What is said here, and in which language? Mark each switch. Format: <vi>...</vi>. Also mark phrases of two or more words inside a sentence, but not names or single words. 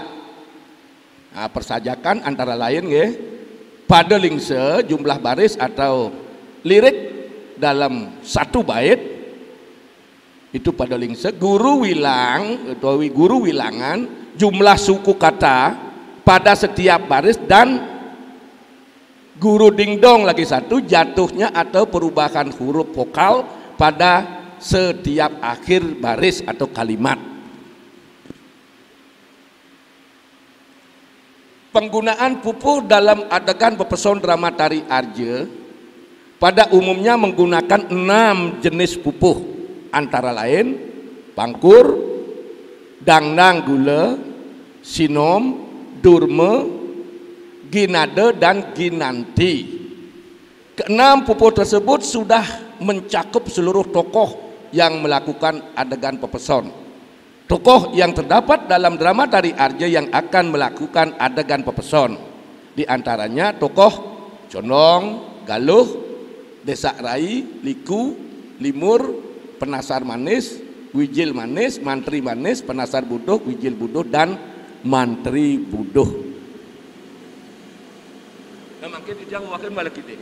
<id>Nah, persajakan antara lain ya, pada lingse jumlah baris atau lirik dalam satu bait itu pada lingse, guru wilang atau guru wilangan jumlah suku kata pada setiap baris, dan guru dingdong lagi satu jatuhnya atau perubahan huruf vokal pada setiap akhir baris atau kalimat. Penggunaan pupuh dalam adegan pepeson drama tari Arja pada umumnya menggunakan 6 jenis pupuh antara lain pangkur, dangdang gula, sinom, durma, ginade dan ginanti. Keenam pupuh tersebut sudah mencakup seluruh tokoh yang melakukan adegan pepeson. Tokoh yang terdapat dalam drama tari Arja yang akan melakukan adegan pepeson, di antaranya tokoh Condong, Galuh, Desak Rai, Liku, Limur, Penasar Manis, Wijil Manis, Mantri Manis, Penasar Buduh, Wijil Buduh dan Mantri Buduh. Nah makin dijang wakil balik ide.</id>